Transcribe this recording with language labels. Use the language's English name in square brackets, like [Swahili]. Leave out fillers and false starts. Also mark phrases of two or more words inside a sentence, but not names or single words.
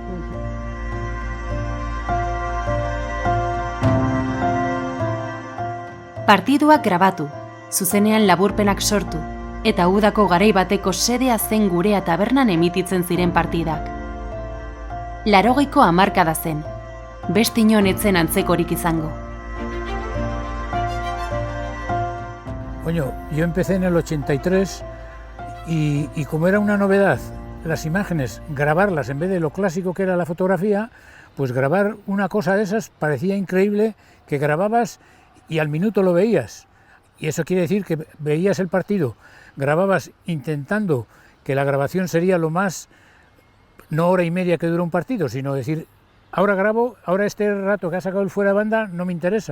[Basque] Partiduak grabatu, zuzenean laburpenak sortu, eta udako garai bateko sedea zen Gurea tabernan emititzen ziren partidak. 80ko hamarkada zen, beste inon etzen antzekorik izango. [Spanish] Bueno, yo empecé en el 83 y como era una novedad las imágenes, grabarlas en vez de lo clásico que era la fotografía, pues grabar una cosa de esas parecía increíble, que grababas y al minuto lo veías. Y eso quiere decir que veías el partido, grababas intentando que la grabación sería lo más, no hora y media que dura un partido, sino decir, ahora grabo, ahora este rato que ha sacado el fuera de banda no me interesa.